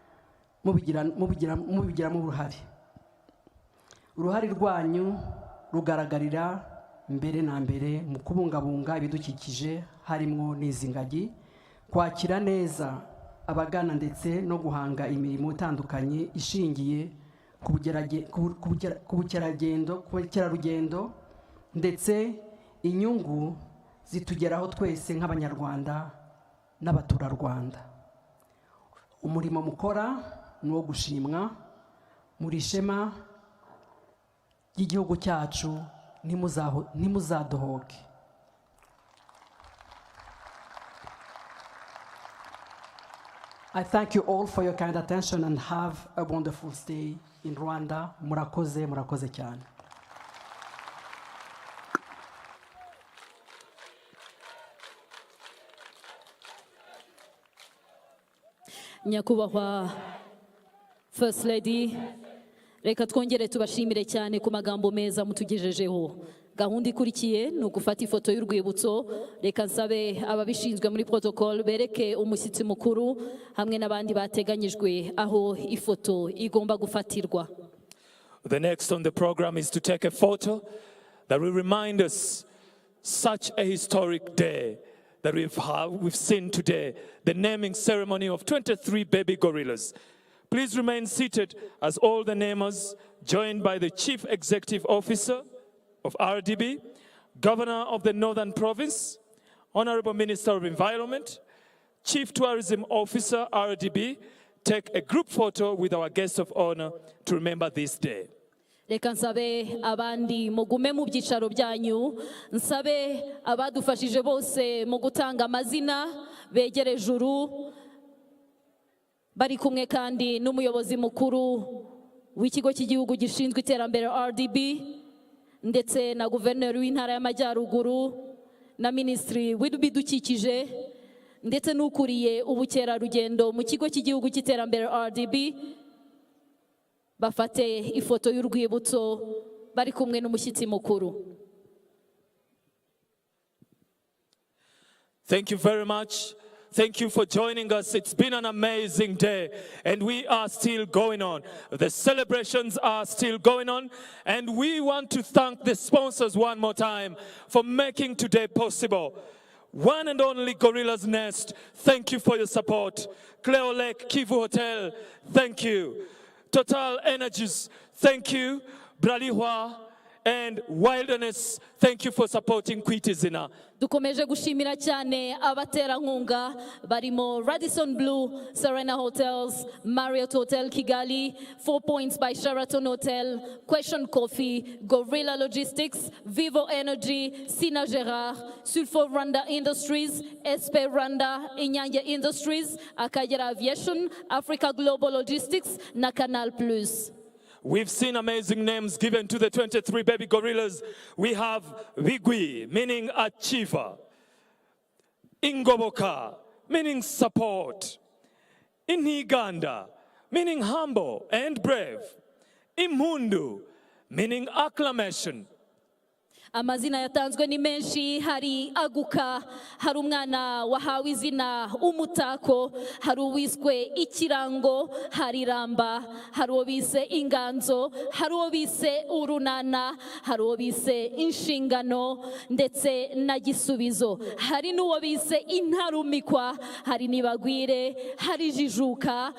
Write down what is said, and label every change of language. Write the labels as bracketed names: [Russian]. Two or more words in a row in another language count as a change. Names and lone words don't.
[Kinyarwanda] Uruhare rwanyu rugaragarira mbere na mbere mu kubungabunga ibidukikije, harimo n'izi ngagi, kwakira neza abagana ndetse no guhanga imirimo itandukanye ishingiye ku bukerarugendo ndetse inyungu zitugeraho twese nk'abanyarwanda n'abaturarwanda. Umurimo mukora ni uwo gushimwa, muri ishema ry'igihugu cyacu, ntimuzadohoke. [English] I thank you all for your kind attention and have a wonderful stay in Rwanda. [Kinyarwanda] Murakoze, murakoze cyane. Nyakubahwa [English] First Lady, [Kinyarwanda] reka twongere tubashimire cyane ku magambo meza mutugejejeho. Gahunda ikurikiye ni ugufata ifoto y'urwibutso. Reka nsabe ababishinzwe muri protocol bereke umushyitsi mukuru hamwe n'abandi bateganyijwe aho ifoto igomba gufatirwa. [English] The next on the program is to take a photo that will remind us such a historic day that we've seen today, the naming ceremony of 23 baby gorillas. Please remain seated as all the namers, joined by the Chief Executive Officer of RDB, Governor of the Northern Province, Honorable Minister of Environment, Chief Tourism Officer, RDB, take a group photo with our guest of honor to remember this day. [Kinyarwanda] Reka nsabe abandi mugume mu byicaro byanyu, nsabe abadufashije bose mu gutanga amazina begere juru, bari kumwe kandi n'umuyobozi mukuru w'ikigo cy'igihugu gishinzwe iterambere RDB ndetse na guverineri w'intara y'Amajyaruguru na minisitiri w'ibidukikije ndetse n'ukuriye ubukerarugendo mu kigo cy'igihugu cy'iterambere RDB. Bafate ifoto y'urwibutso bari kumwe n'umushyitsi mukuru. [English] Thank you very much. Thank you for joining us. It's been an amazing day, and we are still going on. The celebrations are still going on, and we want to thank the sponsors one more time for making today possible. One and only Gorilla's Nest, thank you for your support. Cleo Lake Kivu Hotel, thank you. Total Energies, thank you. Bralihwa and Wilderness, thank you for supporting Kwita. [Kinyarwanda] Dukomeje gushimira cyane abaterankunga barimo Radisson Blue, Serena Hotels, Marriott Hotel Kigali, 4 Points by Sheraton Hotel, Question Coffee, Gorilla Logistics, Vivo Energy, Sina Gerard, Sulfo Rwanda Industries, SP Rwanda, Inyange Industries, Akagera Aviation, Africa Global Logistics, na Canal Plus. [English] We've seen amazing names given to the 23 baby gorillas. We have Vigui, meaning achiever. Ingoboka, meaning support. Inhiganda, meaning humble and brave. Imundu, meaning acclamation. [Kinyarwanda] Amazina yatanzwe ni menshi, hari Aguka, hari umwana wahawe izina umutako, hari uwiswe ikirango, hari Ramba, hari uwo bise inganzo, hari uwo bise urunana, hari uwo bise inshingano ndetse na gisubizo, hari n'uwo bise intarumikwa, hari nibagwire, hari jijuka.